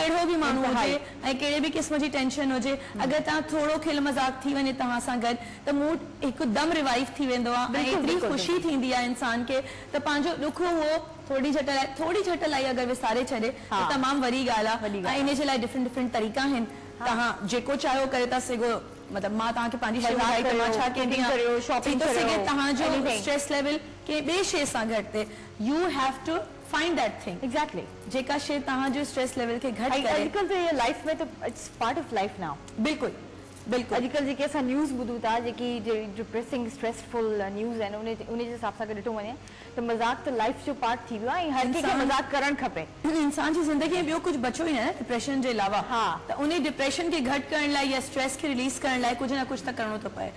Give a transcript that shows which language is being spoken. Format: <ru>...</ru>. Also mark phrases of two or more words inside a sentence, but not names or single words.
<sd>कहिड़ो बि माण्हू हुजे ऐं कहिड़े बि क़िस्म जी टेंशन हुजे, अगरि तव्हां थोरो खिल मज़ाक थी वञे तव्हां सां गॾु त मूड हिकदमि रिवाइव थी वेंदो आहे, ऐं एतिरी ख़ुशी थींदी आहे इंसान खे त पंहिंजो ॾुख उहो थोरी झट लाइ अगरि विसारे छॾे त तमामु वॾी ॻाल्हि आहे। ऐं इन जे लाइ डिफरेंट तरीक़ा आहिनि, तव्हां जेको चाहियो करे था सघो। मतिलबु मां तव्हांखे पंहिंजी शइ ॿुधाई त मां छा कंदी आहियां, थी थो सघे तव्हांजो</sd> <en>stress level</en> <sd>कंहिं ॿिए शइ सां घटि थिए,</sd> <en>you have to find that thing exactly</en> <sd>जेका शइ तव्हांजो</sd> <en>stress level</en> <sd>खे घटि करे। अॼुकल्ह त लाइफ में त</sd> <en>it's part of life now.</en> <sd>बिल्कुलु बिल्कुलु, अॼुकल्ह जेके असां न्यूज़ ॿुधूं था, जेकी</sd> <en>depressing stressful news</en> <sd>आहिनि, उन जे हिसाब सां ॾिठो वञे त मज़ाक त लाइफ जो पार्ट थी वियो आहे, ऐं हर कंहिंखे मज़ाक करणु खपे। इंसान जी ज़िंदगी में ॿियो कुझु बचो ई न डिप्रेशन जे अलावा, त उन डिप्रेशन खे घटि करण लाइ या स्ट्रेस खे रिलीज़ करण लाइ कुझु न कुझु त करिणो थो पए।</sd>